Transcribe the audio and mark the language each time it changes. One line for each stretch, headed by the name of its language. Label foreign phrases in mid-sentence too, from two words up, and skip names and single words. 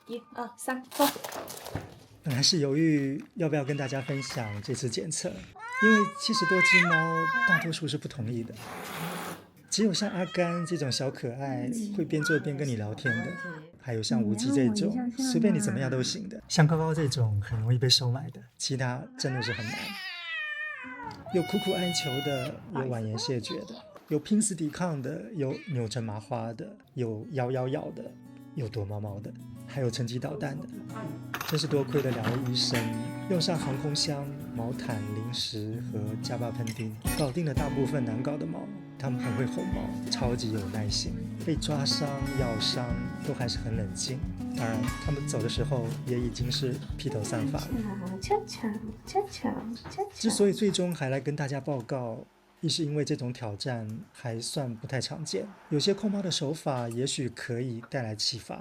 Chinese: 1、2、3，走。本来是猶豫要不要跟大家分享這次檢測，因為70多隻貓大多數是不同意的，只有像阿甘這種小可愛會邊做邊跟你聊天的，還有像無忌這種隨便你怎麼樣都行的，像高高這種很容易被收買的，其他真的是很難。有苦苦哀求的，有婉言謝絕的，有拼死抵抗的，有扭成麻花的，有咬的，有躲猫貓的，還有趁機捣蛋的。真是多虧了2位醫生，用上航空箱、毛毯、零食和加巴噴錠，搞定了大部分難搞的貓。他們很會哄貓，超級有耐心，被抓傷、咬傷都還是很冷靜。當然，他們走的時候也已經是披頭散髮了。之所以最終還來跟大家報告，一是因為這種挑戰還算不太常見，有些控貓的手法也許可以帶來啟發。